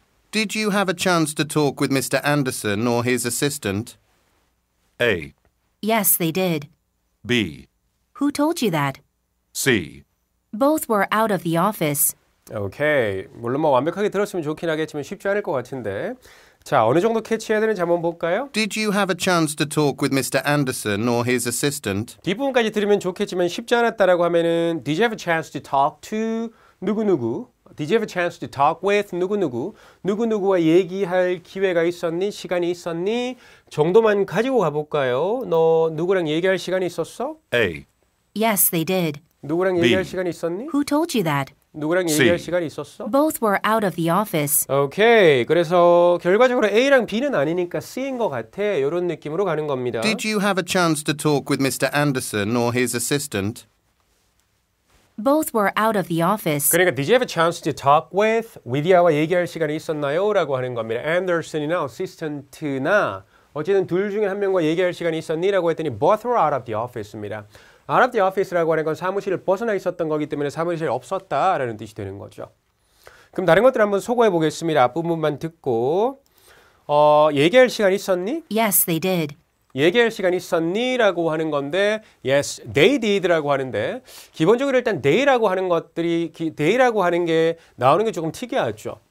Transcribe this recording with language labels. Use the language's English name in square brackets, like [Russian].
[English] Did you have a chance to talk with Mr. Anderson or his assistant? A. Yes, they did. B. Who told you that? C. Both were out of the office. [Korean] 오케이. 물론 뭐 완벽하게 들었으면 좋긴 하겠지만 쉽지 않을 것 같은데. 자, 어느 정도 캐치해야 되는지 한번 볼까요? [English] Did you have a chance to talk with Mr. Anderson or his assistant? [Korean] 뒷부분까지 들으면 좋겠지만 쉽지 않았다라고 하면은 [English] Did you have a chance to talk to 누구누구? Did you have a chance to talk with 누구누구? [Korean] 누구누구와 얘기할 기회가 있었니? 시간이 있었니? 정도만 가지고 가볼까요? 너 누구랑 얘기할 시간이 있었어? [English] A. Yes, they did. [Korean] 누구랑 [English] B. [Korean] 얘기할 시간이 있었니? [English] Who told you that? [Korean] 누구랑 [English] C. [Korean] 얘기할 시간이 있었어? [English] Both were out of the office. [Korean] 오케이. 그래서 결과적으로 A랑 B는 아니니까 C인 것 같아. 이런 느낌으로 가는 겁니다. [English] Did you have a chance to talk with Mr. Anderson or his assistant? Both were out of the office. 그러니까 Did you have a chance to talk with [Korean] 위디아와 얘기할 시간이 있었나요? 라고 하는 겁니다. Anderson이나 assistant나 어쨌든 둘 중에 한 명과 얘기할 시간이 있었니? 라고 했더니 [English] both were out of the office입니다. [Korean] out of the office라고 하는 건 사무실을 벗어나 있었던 거기 때문에 사무실에 없었다라는 뜻이 되는 거죠. 그럼 다른 것들 한번 소거해 보겠습니다. 앞부분만 듣고 얘기할 시간 있었니? [English] Yes, they did. [Korean] 얘기할 시간 있었니? 라고 하는 건데 [English] yes, they did [Korean] 라고 하는데 기본적으로 일단 they라고 하는 것들이 they라고 하는 게 나오는 게 조금 특이하죠.